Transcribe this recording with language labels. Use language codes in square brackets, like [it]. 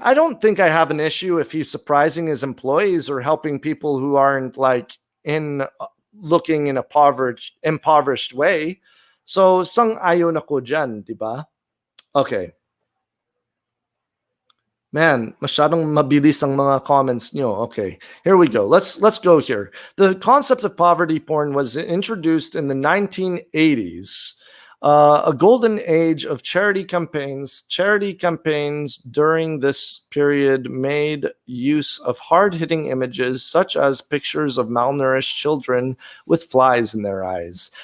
[en] I don't think I have an issue if he's surprising his employees or helping people who aren't like looking in a impoverished way. [tl] So, sang-ayon ako dyan, di ba? Okay. Man, masyadong mabilis ang mga comments nyo. [en] Okay, here we go. Let's go here. The concept of poverty porn was introduced in the 1980s. A golden age of charity campaigns. Charity campaigns during this period made use of hard-hitting images such as pictures of malnourished children with flies in their eyes.